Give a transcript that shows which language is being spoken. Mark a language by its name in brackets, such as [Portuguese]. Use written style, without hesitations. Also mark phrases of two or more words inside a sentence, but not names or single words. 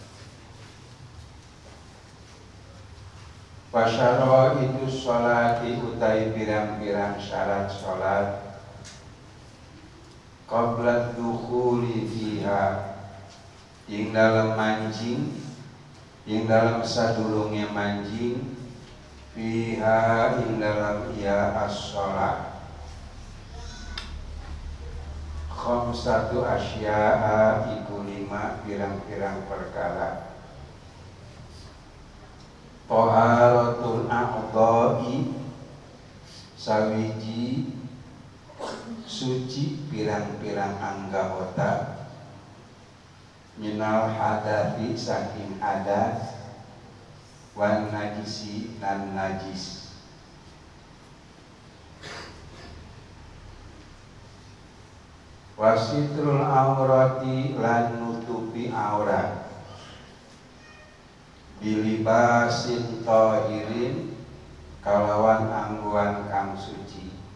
[Arabic] وشرائط الصلاة [Javanese] utai pirang-pirang syarat sholat [Arabic] قبل الدخول فيها [Javanese] ing dalam manjing, ing dalam sadurunge manjing, fiha ing dalam ia as-sholat. [Arabic] خمسة أشياء [Javanese] iku 5 pirang-pirang perkara. [Arabic] طهارة الأعضاء [Javanese] sawiji suci pirang-pirang anggota [Arabic] من الحدث [Javanese] saking hadas [Arabic] والنجس [Javanese] dan najis. [Arabic] وستر العورة [Javanese] lan nutupi aurat [Arabic] بلباس طاهر [Javanese] kalawan angguan kang suci.